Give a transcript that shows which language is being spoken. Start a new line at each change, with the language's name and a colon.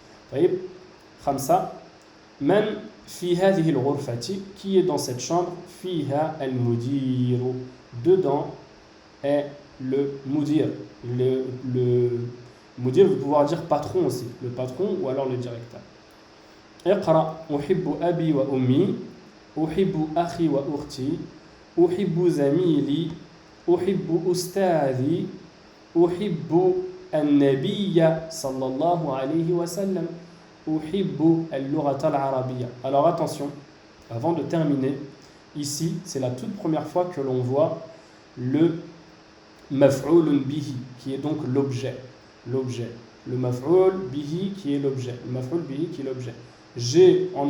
Arabic: Taïb, khamsa. Man fi hadhihi al-ghurfati.
French: Qui est dans cette chambre?
Arabic: Fiha al-mudiru.
French: Dedans est le mudir. Le mudir, vous pouvez pouvoir dire patron aussi. Le patron ou alors le directeur.
Arabic: Iqra. Uhibbu abi wa ummi. أحب أخي وأختي أحب زميلي أحب أستاذي أحب النبي صلى الله عليه وسلم أحب اللغة العربية.
French: Alors attention, avant de terminer, ici c'est la toute première fois que l'on voit le maf'oul bihi qui est donc l'objet. Le maf'oul bihi qui est l'objet. Le maf'oul bihi qui est l'objet.